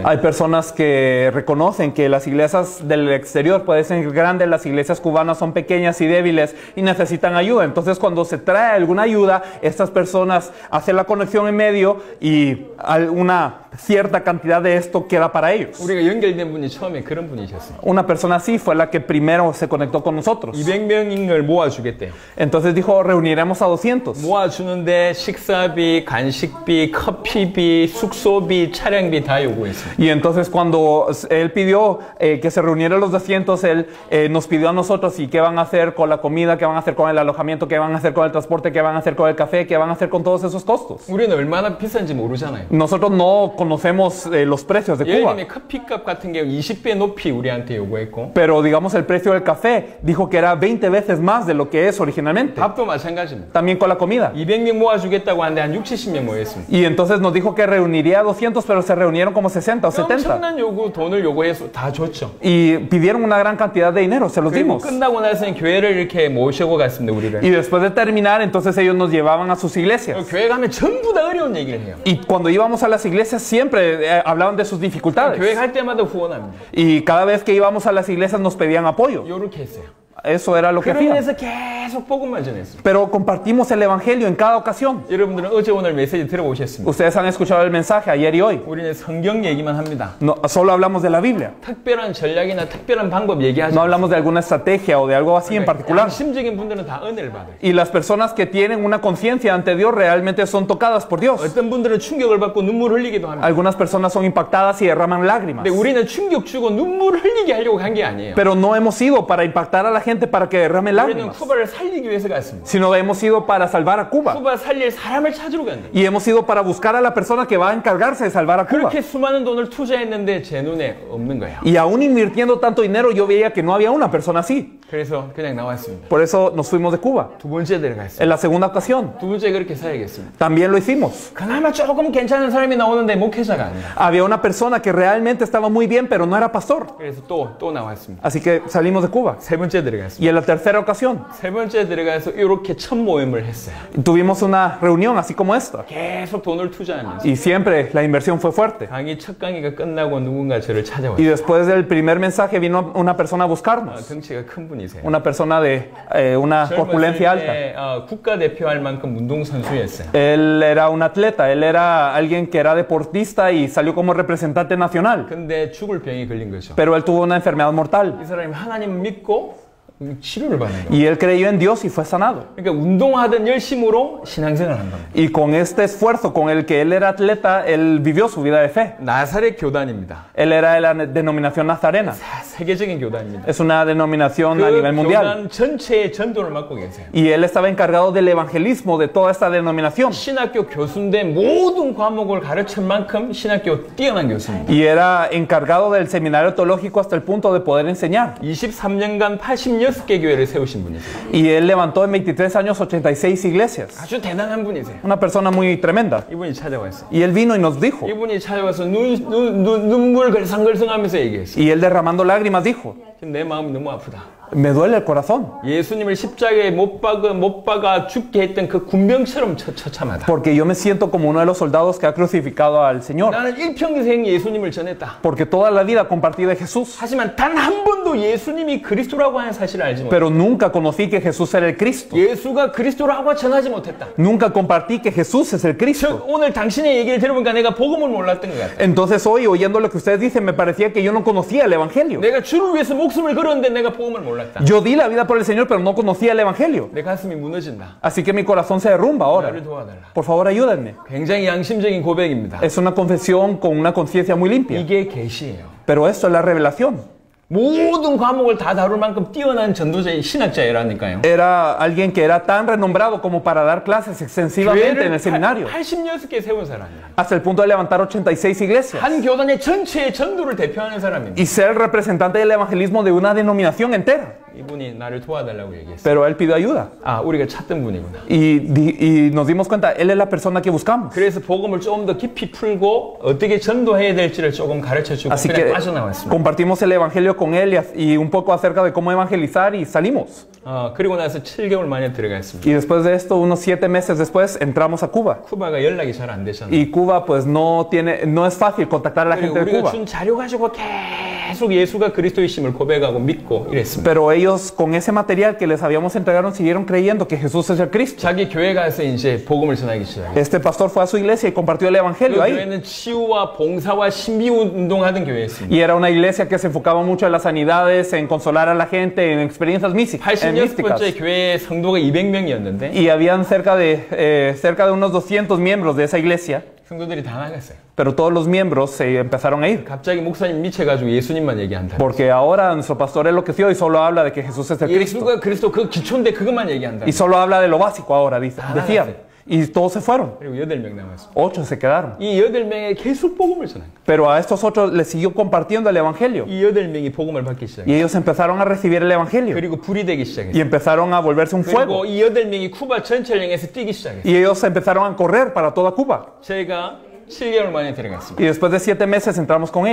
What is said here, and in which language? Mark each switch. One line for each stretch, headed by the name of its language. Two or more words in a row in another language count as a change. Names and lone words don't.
Spanish: Hay personas que reconocen que las iglesias del exterior pueden ser grandes, las iglesias cubanas son pequeñas y débiles y necesitan ayuda. Entonces, cuando se trae alguna ayuda, estas personas hacen la conexión en medio y una cierta cantidad de esto queda para ellos.
Korean: 우리가 연결된 분이 처음에 그런 분이셨어요.
Spanish: Una persona así fue la que primero se conectó con nosotros.
Korean: 200명인 걸 모아주겠대요.
Spanish: Entonces dijo, reuniremos a 200.
Korean: 모아주는데 식사비, 간식비, 커피비, 숙소비, 차량비 다 요구했어요.
Spanish: Y entonces cuando él pidió que se reunieran los 200, él nos pidió a nosotros y qué van a hacer con la comida, qué van a hacer con el alojamiento, qué van a hacer con el transporte, qué van a hacer con el café, qué van a hacer con todos esos costos.
Korean: 우리는 얼마나 비싼지 모르잖아요.
Spanish: Nosotros no conocemos los precios de Cuba.
Korean: 예를 들면 커피값 같은 경우 20배 높이 우리한테 요구했고
Spanish: Pero digamos el precio del café dijo que era 20 veces más de lo que es originalmente.
Korean: 밥도 마찬가지입니다.
Spanish: También con la comida.
Korean: 200명 모아주겠다고 하는데 한 60, 70명 모였습니다.
Spanish: Y entonces nos dijo que reuniría a 200, pero se reunieron como 60 o 70.
Korean: 엄청난 돈을 요구해서 다 줬죠.
Spanish: Y pidieron una gran cantidad de dinero, se los 그리고 dimos.
Korean: 끝나고 나서는 교회를 이렇게 모시고 갔습니다, 우리를.
Spanish: Y después de terminar, entonces ellos nos llevaban a sus iglesias.
Korean: 교회 가면 전부 다 어려운 얘기를 해요.
Spanish: Y cuando íbamos a las iglesias siempre hablaban de sus dificultades.
Korean: 교회 갈 때마다 후원합니다.
Spanish: Y cada vez que íbamos a las iglesias nos pedían apoyo.
Korean: 요렇게 했어요.
Spanish: Eso era lo que hacían.
Korean: 그러면서 계속 복음만 전했습니다.
Spanish: Pero compartimos el evangelio en cada ocasión.
Korean: 여러분들은 어제 오늘 메시지 들어보셨습니다.
Spanish: Ustedes han escuchado el mensaje ayer y hoy.
Korean: 우리는 성경 얘기만 합니다.
Spanish: No, solo hablamos de la Biblia.
Korean: 특별한 전략이나 특별한 방법 얘기하지
Spanish: No hablamos de alguna estrategia o de algo así en particular.
Korean: 양심적인 분들은 다 은혜를 받아요.
Spanish: Y las personas que tienen una conciencia ante Dios realmente son tocadas por Dios.
Korean: 어떤 분들은 충격을 받고 눈물 흘리기도 합니다.
Spanish: Algunas personas son impactadas y derraman lágrimas.
Korean: 근데 우리는 충격 주고 눈물 흘리게 하려고 간 게 아니에요.
Spanish: Pero no hemos ido para impactar a la gente para que derrame 우리는 lágrimas,
Korean: 쿠바를 살리기 위해서 갔습니다.
Spanish: sino hemos ido para salvar a Cuba.
Korean: 쿠바 살릴 사람을 찾으러 갔는데
Spanish: Y hemos ido para buscar a la persona que va a encargarse de salvar a Cuba.
Korean: 그렇게 수많은 돈을 투자했는데 제 눈에 없는 거예요.
Spanish: Y aún invirtiendo tanto dinero, yo veía que no había una persona así.
Korean: 그래서 그냥 나왔습니다.
Spanish: Por eso nos fuimos de Cuba.
Korean: 두 번째 데려갔습니다.
Spanish: En la segunda ocasión,
Korean: 두 번째 그렇게 사야겠습니다.
Spanish: también lo hicimos.
Korean: 그나마 조금 괜찮은 사람이 나오는데 목회자가 아니라.
Spanish: Había una persona que realmente estaba muy bien, pero no era pastor.
Korean: 그래서 또 나왔습니다.
Spanish: Así que salimos de Cuba.
Korean: 세 번째 데려갔습니다.
Spanish: Y en la tercera ocasión,
Korean: 세 번째 데려가서 이렇게 첫 모임을 했어요.
Spanish: tuvimos una reunión así como esta.
Korean: 계속 돈을 투자하면서.
Spanish: Y siempre la inversión fue fuerte.
Korean: 강의 첫 강의가 끝나고 누군가 저를 Y 찾아왔어요.
Spanish: después del primer mensaje vino una persona a buscarnos.
Korean: 덩치가 큰 분이세요.
Spanish: Una persona de una corpulencia alta.
Korean: 때 국가대표할 만큼 운동선수였어요.
Spanish: Él era un atleta, él era alguien que era deportista y salió como representante nacional.
Korean: 근데 죽을 병이 걸린 거죠.
Spanish: Pero él tuvo una enfermedad mortal.
Korean: 이 사람이 하나님 믿고 치료를 받는 거예요.
Spanish: Y él creyó en Dios y fue sanado.
Korean: 그러니까 운동하던 열심으로 신앙생활을 한 겁니다.
Spanish: Y con este esfuerzo con el que él era atleta, él vivió su vida de fe.
Korean: 나사렛 교단입니다.
Spanish: Él era de la denominación nazarena.
Korean: 세계적인 교단입니다.
Spanish: Es una denominación a 그 nivel mundial.
Korean: 교단 전체의 전도를 맡고 계세요.
Spanish: Y él estaba encargado del evangelismo de toda esta denominación.
Korean: 신학교 교수인데 모든 과목을 가르칠 만큼 신학교 뛰어난 교수입니다.
Spanish: Y era encargado del seminario teológico hasta el punto de poder enseñar.
Korean: 23년간 86개 교회를 세우신 분이세요.
Spanish: Y él levantó en 23 años 86 iglesias.
Korean: 아주 대단한 분이세요.
Spanish: Una persona muy tremenda.
Korean: 이분이 찾아왔어요.
Spanish: Y él vino y nos dijo.
Korean: 이분이 찾아와서 눈물 걸상걸상하면서 얘기했어요.
Spanish: Y él derramando lágrimas dijo,
Korean: 지금 내 마음이 너무 아프다.
Spanish: me duele el corazón.
Korean: 예수님을 십자가에 못 박아 죽게 했던 그 군병처럼 처참하다.
Spanish: Porque yo me siento como uno de los soldados que ha crucificado al Señor.
Korean: 나는 일평생 예수님을 전했다.
Spanish: Porque toda la vida compartí de Jesús.
Korean: 하지만 단 한 번도 예수님이 그리스도라고 하는 사실을 알지 못했다.
Spanish: Pero nunca conocí que Jesús era el Cristo.
Korean: 예수가 그리스도라고 전하지 못했다.
Spanish: Nunca compartí que Jesús es el Cristo.
Korean: 즉 오늘 당신의 얘기를 들어보니까 내가 복음을 몰랐던 것 같아.
Spanish: Entonces hoy, oyendo lo que ustedes dicen, me parecía que yo no conocía el Evangelio.
Korean: 내가 주를 위해서 목숨을 걸었는데 내가 복음을 몰랐다.
Spanish: Yo di la vida por el Señor, pero no conocía el Evangelio.
Korean: 내 가슴이 무너진다.
Spanish: Así que mi corazón se derrumba ahora.
Korean: 나를 도와달라.
Spanish: Por favor, ayúdenme.
Korean: 굉장히 양심적인 고백입니다.
Spanish: Es una confesión con una conciencia muy limpia.
Korean: 이게 계시예요.
Spanish: Pero esto es la revelación.
Korean: 모든 과목을 다 다룰 만큼 뛰어난 전도자의 신학자라니까요.
Spanish: Era alguien que era tan renombrado como para dar clases extensivamente en el seminario.
Korean: 86개 세운 사람이에요.
Spanish: Hasta el punto de levantar 86 iglesias.
Korean: 한 교단의 전체의 전도를 대표하는 사람입니다.
Spanish: Y ser el representante del evangelismo de una denominación entera.
Korean: 이분이 나를 도와달라고 얘기했어요.
Spanish: Pero él pidió ayuda.
Korean: 아, 우리가 찾던 분이구나.
Spanish: Y nos dimos cuenta, él es la persona que buscamos.
Korean: 그래서 복음을 조금 더 깊이 풀고 어떻게 전도해야 될지를 조금 가르쳐주고
Spanish: Así 그냥 que
Korean: 빠져나왔습니다.
Spanish: compartimos el evangelio con él y un poco acerca de cómo evangelizar y salimos.
Korean: 그리고 나서 7개월 만에 들어갔습니다.
Spanish: Y después de esto, unos 7 meses después, entramos a Cuba.
Korean: 쿠바가 연락이 잘 안 되잖아요.
Spanish: Y Cuba pues no es fácil contactar a la gente de 우리가 Cuba.
Korean: 준 자료 가지고 계속 예수가 그리스도이심을 고백하고 믿고 이랬습니다.
Spanish: Pero ellos con ese material que les habíamos entregado siguieron creyendo que Jesús es el Cristo.
Korean: 자기 교회 가서 이제 복음을 전하기 시작했어요.
Spanish: Este pastor fue a su iglesia y compartió el 그 evangelio ahí.
Korean: 교회는 치유와 봉사와 신비 운동하던 교회였습니다.
Spanish: Y era una iglesia que se enfocaba mucho en las sanidades, en consolar a la gente, en experiencias místicas.
Korean: 86번째 교회의 성도가 200명이었는데
Spanish: Y habían cerca de unos 200 miembros de esa iglesia.
Korean: 성도들이 다 나갔어요.
Spanish: Pero todos los miembros se empezaron a ir.
Korean: 갑자기 목사님 미쳐가지고 예수님만 얘기한다.
Spanish: Porque ahora nuestro pastor enloqueció y solo habla de que Jesús es el Cristo.
Korean: 예수가 그리스도 그 기초인데 그것만 얘기한다.
Spanish: Y solo habla de lo básico ahora, decía. Y todos se fueron.
Korean: 그리고 8명 남았습니다.
Spanish: 8 se quedaron.
Korean: 이 8명에 계속 복음을 전한 거예요.
Spanish: Pero a estos 8 les siguió compartiendo el evangelio.
Korean: 이 8명이 복음을 받기 Y 시작해요.
Spanish: ellos empezaron a recibir el evangelio.
Korean: 그리고 불이 되기 Y 시작했어요.
Spanish: empezaron a volverse un 그리고 fuego.
Korean: 이 8명이 쿠바 전체를 향해서 뛰기 시작했어요.
Spanish: Y ellos empezaron a correr para toda Cuba.
Korean: 제가 7개월 만에 들어갔습니다.
Spanish: Y después de 7 meses entramos con